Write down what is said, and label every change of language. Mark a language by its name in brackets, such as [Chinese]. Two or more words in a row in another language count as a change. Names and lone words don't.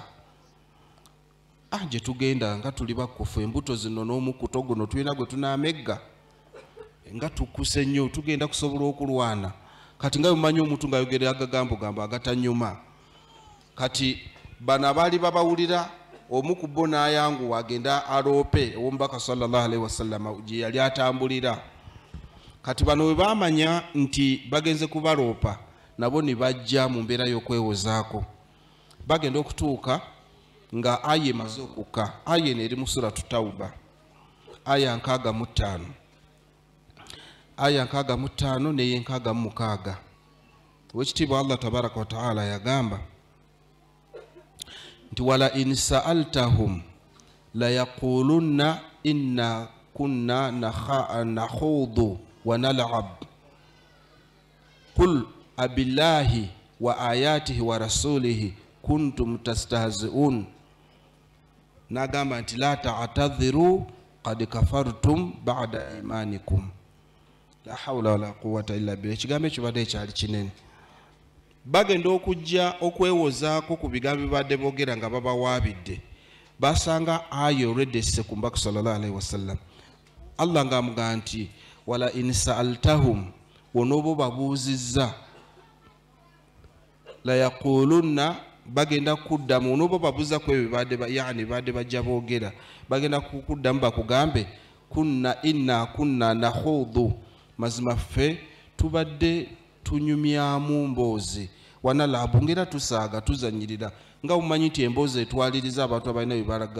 [Ganda] Gye tugenda nga tuli bakufu, embuto zino n'omukuto guno tulina gwe tunaamegga nga tukuse nnyo, tugenda kusobola okulwana. Kati nga mumanyi omuntu ng'ayogera agagambo gamba agatanyuma. Kati bano abaali babawulira omu ku bo n'ayanguwa agenda aloope ow'omubaka [Arabic] صلى الله عليه وسلم [Ganda] gye yali atambulira. Kati bano bwe baamanya nti bagenze kubaloopa nabo ne bajja mu mbeera y'okwewozaako. Bagenda okutuuka nga aya emaze okukka. Aya eno eri mu suratu Tawba, aya 65, aya 65 n'eya 66. Wekitiibwa Allah [Arabic] تبارك وتعالى [Ganda] yagamba nti [Arabic] ولئن سألتهم ليقولن إنما كنا نخوض ونلعب قل أبالله وآياته ورسوله كنتم تستهزئون. [Ganda] Nagamba nti [Arabic] لا تعتذروا قد كفرتم بعد إيمانكم. لا حول ولا قوة إلا بالله. [Ganda] Ekigambo ekyo badde kyali kinene. Bagenda okujja okwewozaako ku bigambo bibadde boogera nga babawaabidde. Basanga aya already esse ku mbaka [Arabic] صلى الله عليه وسلم. [Ganda] Allah ng'amugamba nti [Arabic] ولئن سألتهم, [Ganda] wonobo babuuzizza, [Arabic] ليقولن, [Ganda] bagenda kuddamu, onobo babuuza ku ebyo badde bajja boogera, bagenda kuddamu bakugambe [Arabic] إنما كنا نخوض, [Ganda] mazima ffe tubadde tunyumyamu mboozi, wanalabu ngera tusaaga tuzanyirira, nga mumanyi nti emboozi etwaliriza abantu abalina bibalaga.